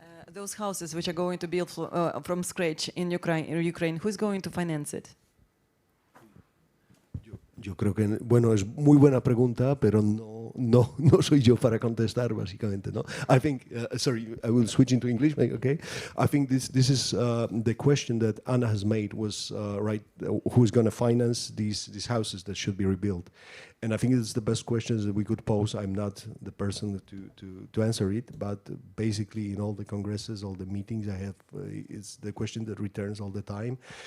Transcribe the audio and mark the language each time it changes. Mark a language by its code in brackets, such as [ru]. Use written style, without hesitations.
[en] Those houses which are going to be built from scratch in Ukraine, who's going to finance it? [es] Yo creo que, bueno, es muy buena pregunta, pero no soy yo para contestar, básicamente, ¿no? [en] I think, sorry, I will switch into English, okay? I think this is the question that Anna has made was, right, who's going to finance these houses that should be rebuilt? And I think it's the best questions that we could pose. I'm not the person to answer it, but basically in all the congresses, all the meetings I have, it's the question that returns all the time.